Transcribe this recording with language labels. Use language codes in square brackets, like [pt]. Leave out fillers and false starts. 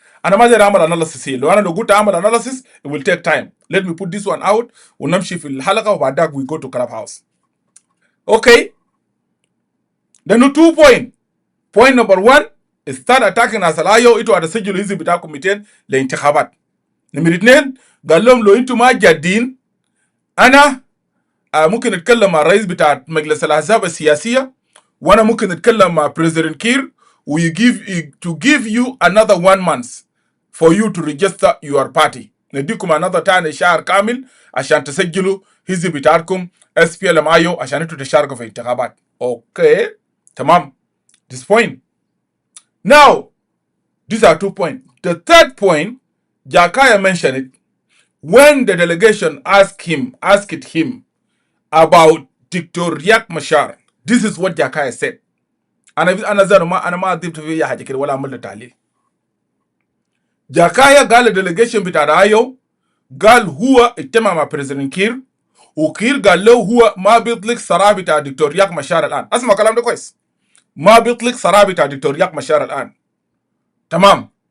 [ar] انا ما زي اعمل analysis هي, لو انا لو قلت اعمل analysis [en] it will take time. Let me put this one out [ar] ونمشي في الحلقه وبعدها [en] we go to club house. Okay, then 2 point. Point number 1 start attacking us [ar] alayo انتوا هتسجلوا الحزب بتاعكم 200 للانتخابات. نمرة 2 قال لهم لو انتوا ما جادين انا ممكن اتكلم مع الرئيس بتاع مجلس الاحزاب السياسيه, وانا ممكن اتكلم مع بريزيدنت كير [en] to give you another 1 month for you to register your party. [ar] نديكم another تاني شهر كامل عشان تسجلوا حزب بتاعكم SPLM-IO عشان انتوا تشاركوا في الانتخابات. اوكي تمام. [en] This point. Now these are 2 points. The third point, Jakaya mentioned it when the delegation asked him about Dr. Riek Machar. This is what Jakaya said. [ar] أنا ما أضيف فيه حاجة كده ولا أعمل تعليل. جاكايا قال الديليجيشن بتاع رايو, قال هو اجتمع مع بريزيدنت كير, وكير قال له هو ما بيطلق صراحة بتاع دكتور رياك مشار الآن. اسمع كلام ده كويس, ما بيطلق صراحة بتاع دكتور رياك مشار الآن. تمام.